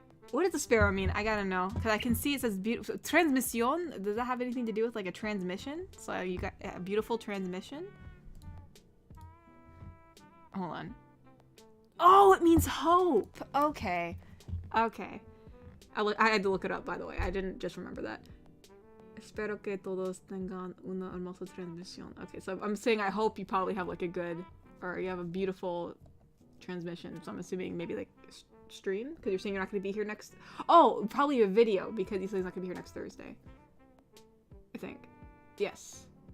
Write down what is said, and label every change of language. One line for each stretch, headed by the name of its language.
English: What does the sparrow mean? I gotta know. Because I can see it says beautiful. Transmission? Does that have anything to do with like a transmission? So you got a beautiful transmission? Hold on. Oh, it means hope. Okay. Okay. I had to look it up, by the way. I didn't just remember that.
Spanish: Espero que todos tengan una hermosa transmisión.
English: Okay, so I'm saying I hope you probably have like a good, or you have a beautiful transmission. So I'm assuming maybe like stream, because you're saying you're not going to be here next. Oh, probably a video, because he says he's not going to be here next Thursday. I think. Yes.